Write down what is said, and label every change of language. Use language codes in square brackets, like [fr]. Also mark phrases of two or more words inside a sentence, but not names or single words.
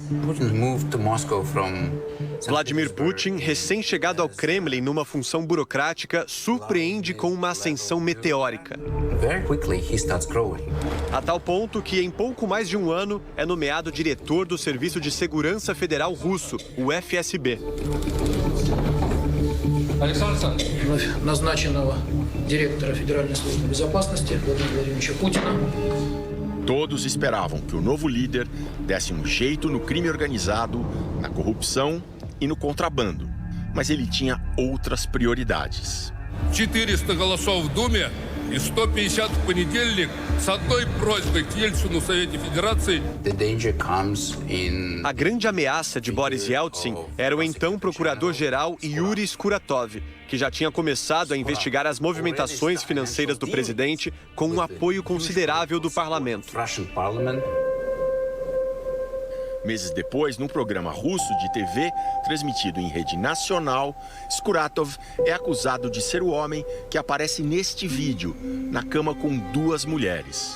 [pt] Vladimir Putin, recém-chegado ao Kremlin numa função burocrática, surpreende com uma ascensão meteórica. A tal ponto que, em pouco mais de um ano, é nomeado diretor do Serviço de Segurança Federal Russo, o FSB. [ru] Александр Александрович, назначенного директора Федеральной службы безопасности Владимира Владимировича Путина. [pt] Todos esperavam que o novo líder desse um jeito no crime organizado, na corrupção e no contrabando. Mas ele tinha outras prioridades. [ru] 400 голосов в Думе и 150 в понедельник с одной просьбой к Ельцину в Совете Федерации. [pt] A grande ameaça de Boris Yeltsin era o então procurador-geral Yuri Skuratov, que já tinha começado a investigar as movimentações financeiras do presidente com um apoio considerável do parlamento. Meses depois, num programa russo de TV, transmitido em rede nacional, Skuratov é acusado de ser o homem que aparece neste vídeo, na cama com 2 mulheres.